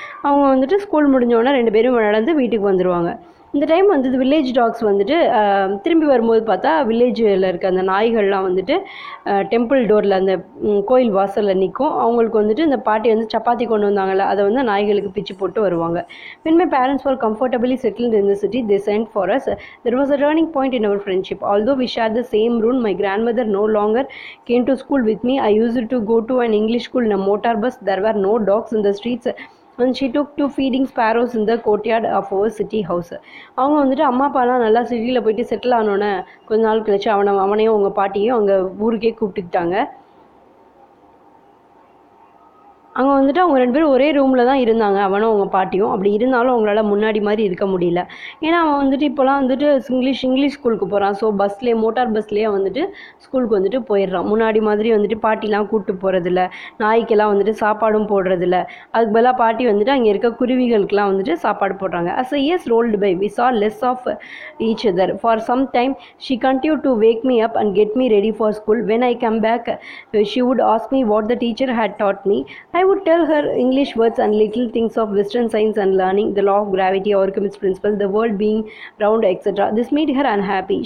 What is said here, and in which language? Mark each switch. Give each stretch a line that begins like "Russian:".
Tamil: அவங்க வந்துட்டு ஸ்கூல் முடிஞ்சோடனே 2 பேரும் நடந்து வீட்டுக்கு வந்துடுவாங்க. இந்த டைம் வந்து வில்லேஜ் டாக்ஸ் வந்துட்டு திரும்பி வரும்போது பார்த்தா வில்லேஜில் இருக்க அந்த நாய்கள்லாம் வந்துட்டு டெம்பிள் டோரில் அந்த கோயில் வாசலில் நிற்கும். அவங்களுக்கு வந்துட்டு இந்த பாட்டி வந்து சப்பாத்தி கொண்டு வந்தாங்கள்ல, அதை வந்து நாய்களுக்கு பிச்சு போட்டு வருவாங்க.
English: When my parents were comfortably settled in the city, they sent for us. There was a turning point in our friendship. Although we shared the same room, my grandmother no longer came to school with me. I used to go to an English school in a motor bus. There were no dogs in the streets. And she took to feeding sparrows in the courtyard of our city house.
Tamil: அவங்க வந்துட்டு அம்மா அப்பாலாம் நல்லா சிட்டியில் போயிட்டு settle ஆனோன்னே கொஞ்ச நாள் கழிச்சு அவனையும் அவங்க பாட்டியும் அங்கே ஊருக்கே கூப்பிட்டுக்கிட்டாங்க. அங்கே வந்துட்டு அவங்க 2 பேரும் ஒரே ரூமில் தான் இருந்தாங்க, அவனும் அவங்க பாட்டியும். அப்படி இருந்தாலும் அவங்களால முன்னாடி மாதிரி இருக்க முடியல. ஏன்னா அவன் வந்துட்டு இப்போலாம் வந்துட்டு இங்கிலீஷ் ஸ்கூலுக்கு போகிறான். ஸோ மோட்டார் பஸ்லேயே வந்துட்டு ஸ்கூலுக்கு வந்துட்டு போயிடுறான். முன்னாடி மாதிரி வந்துட்டு பாட்டிலாம் கூப்பிட்டு போகிறதில்ல, நாய்க்கெல்லாம் வந்துட்டு சாப்பாடும் போடுறதில்ல. அதுக்கு பதிலாக பாட்டி வந்துட்டு அங்கே இருக்க குருவிகளுக்கெல்லாம் வந்துட்டு சாப்பாடு போடுறாங்க.
English: As the years rolled by, we saw less of each other. For some time, she continued to wake me up and get me ready for school. When I come back, she would ask me what the teacher had taught me. I would tell her English words and little things of Western science and learning, the law of gravity, Archimedes' principle, the world being round, etc. This made her unhappy.